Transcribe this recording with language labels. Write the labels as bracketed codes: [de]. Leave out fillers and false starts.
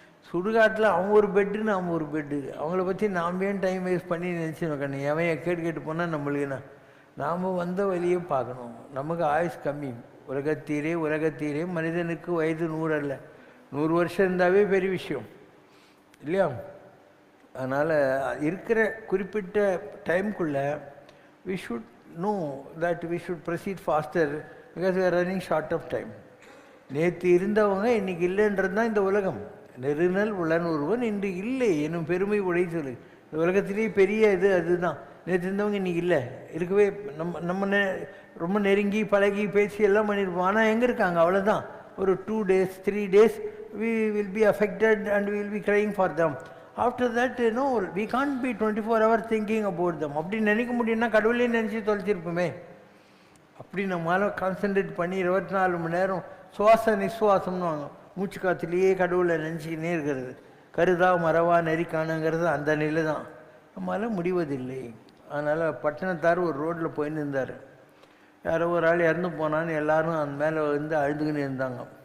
[ta] சுடுகாட்டில் அவங்க ஒரு பெட்டு, நாம் ஒரு பெட்டு. அவங்கள பற்றி நாம் ஏன் டைம் வேஸ்ட் பண்ணி நினச்சி வைக்கணும்? எவன் கேட்டு போனால் நம்மளுக்குண்ணா நாம் வந்த வழியை பார்க்கணும். நமக்கு ஆயுஸ் கம்மி. உலகத்தீரே மனிதனுக்கு வயது 100 அல்ல, 100 வருஷம் இருந்தாவே பெரிய விஷயம் இல்லையா? அதனால் இருக்கிற குறிப்பிட்ட டைமுக்குள்ளே [en] we should know that we should proceed faster because we are running short of time. [ta] நேற்று இருந்தவங்க இன்னைக்கு இல்லைன்றது தான் இந்த உலகம். நெருநல் உளன் ஒருவன் இன்று இல்லை என்னும் பெருமை உடை சொல்லு. இந்த உலகத்திலேயே பெரிய இது அதுதான். நேற்று இருந்தவங்க இன்னைக்கு இல்லை, இருக்கவே நம்ம ரொம்ப நெருங்கி பழகி பேசி எல்லாம் பண்ணியிருப்போம். ஆனால் எங்கே இருக்காங்க? அவ்வளோதான். [en] ஒரு 2 days 3 days we will be affected and we will be crying for them. After that, no, we can't be 24 hours thinking about them. [ta] அப்படி நினைக்க முடியும்னா கடவுளே நினச்சி தொலைச்சிருப்போமே. அப்படி நம்மளால் கான்சன்ட்ரேட் பண்ணி 24 மணி நேரம் சுவாச நிஸ்வாசம்னு வாங்க, மூச்சு காற்றுலேயே கடவுளை நினச்சிக்கினே இருக்கிறது. கருதா மரவா நெறிக்கானுங்கிறது அந்த நிலை தான். நம்மளால் முடிவதில்லை. அதனால் பட்டணத்தார் ஒரு ரோட்டில் போயின்னு இருந்தார். யாரோ ஒரு ஆள் இறந்து போனான்னு எல்லாரும் அந்த மேலே வந்து அழுதுகின்னு இருந்தாங்க.